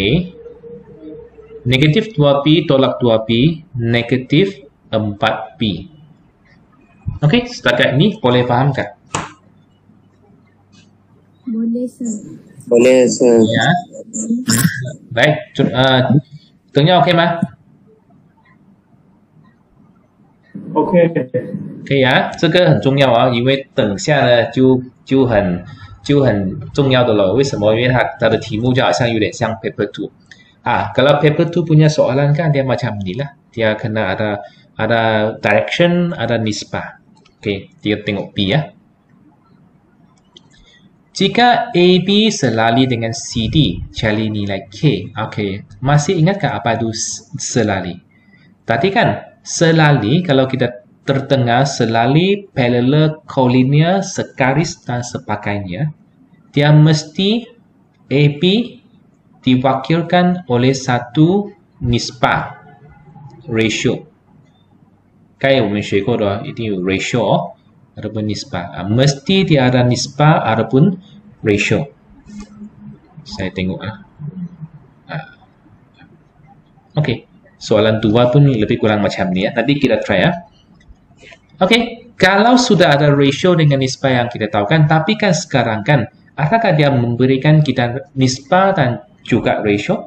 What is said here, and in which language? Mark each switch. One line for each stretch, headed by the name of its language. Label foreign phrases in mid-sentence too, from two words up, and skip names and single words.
Malay: Negatif 2B tolak 2B, negatif 4B. Oke, setakat ini boleh faham tak? Boleh, sir. Boleh, sir. Ya. Baik, tengah OK吗
Chinese: OK，可以啊，这个很重要啊，因为等下呢就很重要的了。为什么？因为它的题目就好像有点像
Malay: paper 2 kalau paper 2 punya soalan kan dia macam ni lah, dia kena ada direction, ada nisbah. Oke, dia tengok B ya. Jika AB selari dengan CD, cari nilai K. Oke, masih ingatkah apa itu selari? Tadi kan selari kalau kita terdengar selari parallel kolinear sekaris dan sebagainya, dia mesti AB diwakilkan oleh satu nisbah ratio.
Chinese: Kayak 我们学过的一定有 ratio
Malay: ataupun nisbah. Mesti dia ada nisbah ataupun ratio. Saya tengok Okey, soalan 2 pun lebih kurang macam ni ya. Nanti kita try ya. Okey, kalau sudah ada ratio dengan nisbah yang kita tahu kan, tapi kan sekarang kan, adakah dia memberikan kita nisbah dan juga ratio?